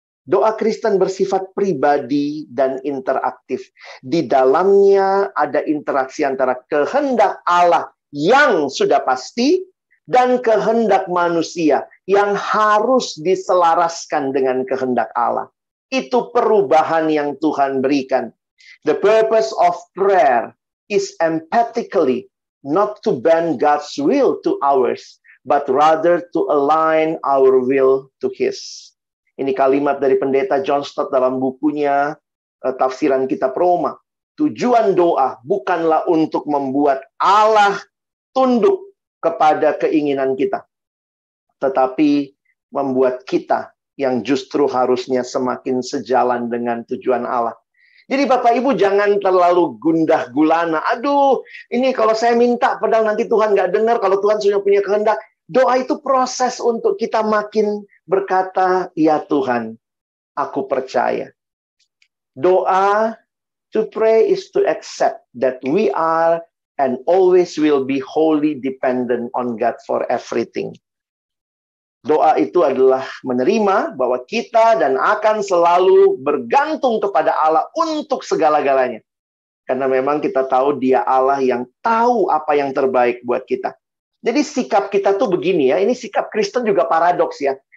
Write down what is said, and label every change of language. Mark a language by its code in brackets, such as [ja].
[id] Doa Kristen bersifat pribadi dan interaktif. Di dalamnya ada interaksi antara kehendak Allah yang sudah pasti dan kehendak manusia yang harus diselaraskan dengan kehendak Allah. Itu perubahan yang Tuhan berikan. [en] The purpose of prayer is empathically not to bend God's will to ours, but rather to align our will to His. [id] Ini kalimat dari pendeta John Stott dalam bukunya Tafsiran Kitab Roma. Tujuan doa bukanlah untuk membuat Allah tunduk kepada keinginan kita, tetapi membuat kita yang justru harusnya semakin sejalan dengan tujuan Allah. Jadi Bapak Ibu jangan terlalu gundah gulana. Aduh, ini kalau saya minta padahal nanti Tuhan nggak dengar. Kalau Tuhan sudah punya kehendak. Doa itu proses untuk kita makin berkata, ya Tuhan, aku percaya. [en] Doa, to pray is to accept that we are and always will be wholly dependent on God for everything. [id] Doa itu adalah menerima bahwa kita dan akan selalu bergantung kepada Allah untuk segala-galanya. Karena memang kita tahu Dia Allah yang tahu apa yang terbaik buat kita. Jadi sikap kita tuh begini ya, ini sikap Kristen juga paradoks ya.